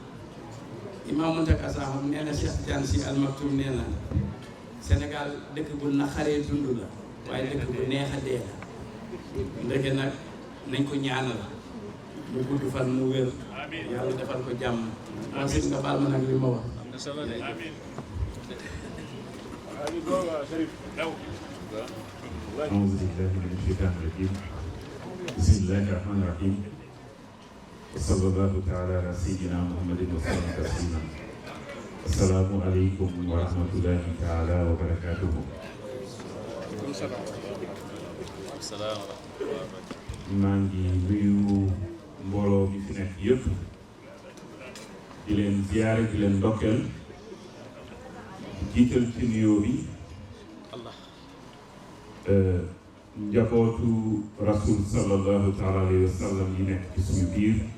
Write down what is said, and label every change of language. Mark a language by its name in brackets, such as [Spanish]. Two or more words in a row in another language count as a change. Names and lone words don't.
[Wolof] Imam Mountaga Sakho nee na Cheikh Tidiane Sy Al Maktoum nee na Sénégal dëkk bu naqaree dund la waaye dëkk bu neex a dee la ndeke nag nañ ko ñaanal mu gudd fan mu wér yàlla defal ko jàmm wasit nga baal ma nag li ma wax. [Arabic] أعوذ بالله من الشيطان الرجيم بسم الله الرحمن الرحيم وصلى الله تعالى على سيدنا محمد وسلم تسليما السلام عليكم ورحمة الله تعالى وبركاته. [Wolof] maa ngi nuyu mbooloo mi fi nekk yëpp di leen ziyaare di leen ndokkeel jiital ci nuyoo bi njabootu rasul [Arabic] صلى الله تعالى عليه وسلم [Wolof] yi nekk ci suñu biir